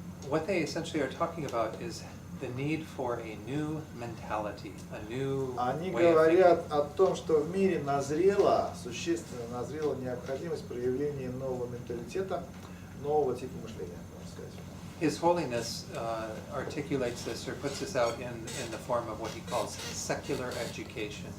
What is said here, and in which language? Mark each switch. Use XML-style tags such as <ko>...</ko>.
<en>What they essentially are talking about is the need for a new mentality, a new</en> <ru>Они</ru> <en>way of thinking.</en> <ru>говорят о том, что в мире назрела, существенно назрела необходимость проявления нового менталитета, нового типа мышления, можно сказать.</ru> <en>His Holiness articulates this or puts this out in the form of what he calls secular education.</en>